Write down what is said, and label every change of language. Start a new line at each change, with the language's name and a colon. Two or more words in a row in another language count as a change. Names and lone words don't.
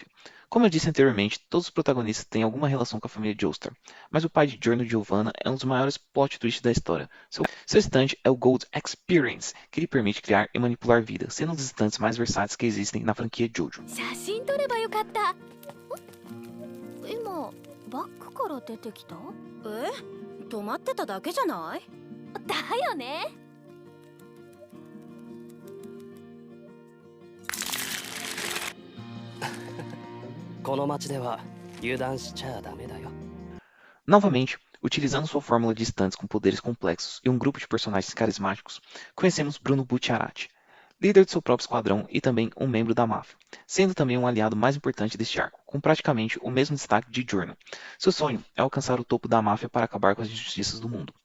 Portuguese: Como eu disse anteriormente, todos os protagonistas têm alguma relação com a família Joestar, mas o pai de Giorno Giovanna é um dos maiores
English: plot twists
Portuguese: da história. Seu stand é o Gold Experience, que lhe permite criar e manipular vidas, sendo um dos stands mais versáteis que existem na franquia Jojo.
Japanese: バックから出てきた？止まってただけじゃない？だよね。この町では油断しちゃダメだよ。
Portuguese: Novamente, utilizando sua fórmula de estantes com poderes complexos e um grupo de personagens carismáticos, conhecemos Bruno Bucciarati, líder de seu próprio esquadrão e também um membro da máfia, sendo também um aliado mais importante deste arco, com praticamente o mesmo destaque de Giorno. Seu sonho é alcançar o topo da máfia para acabar com as injustiças do mundo.